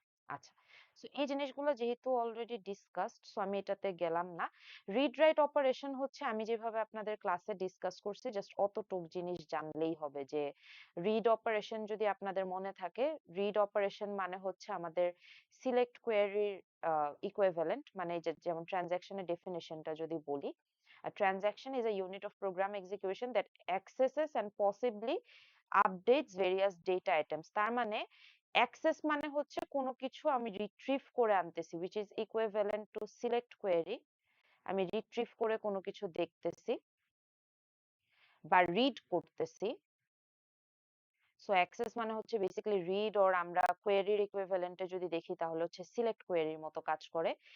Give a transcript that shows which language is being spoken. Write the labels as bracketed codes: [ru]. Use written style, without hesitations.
[bn] আচ্ছা, সো এই জিনিসগুলো যেহেতু অলরেডি ডিসকাসড, সো আমি এটাতে গেলাম না। রিড রাইট অপারেশন হচ্ছে আমি যেভাবে আপনাদের ক্লাসে ডিসকাস করছি, জাস্ট অতটুক জিনিস জানলেই হবে যে রিড অপারেশন যদি আপনাদের মনে থাকে, রিড অপারেশন মানে হচ্ছে আমাদের সিলেক্ট কোয়েরির ইকুইভ্যালেন্ট। মানে যেমন ট্রানজাকশনের ডেফিনিশনটা যদি বলি, [en] a transaction is a unit of program execution that accesses and possibly updates various data items। [bn] তার মানে অ্যাক্সেস মানে হচ্ছে কোনো কিছু আমি রিট্রিভ করে আনতেছি, [en] which is equivalent to select query। [bn] আমি রিট্রিভ করে কোনো কিছু দেখতেছি বা রিড করতেছি। সো অ্যাক্সেস মানে হচ্ছে বেসিক্যালি রিড, ওর আমরা কোয়েরির ইকুইভ্যালেন্টে যদি দেখি তাহলে হচ্ছে সিলেক্ট কোয়েরির মতো কাজ করে।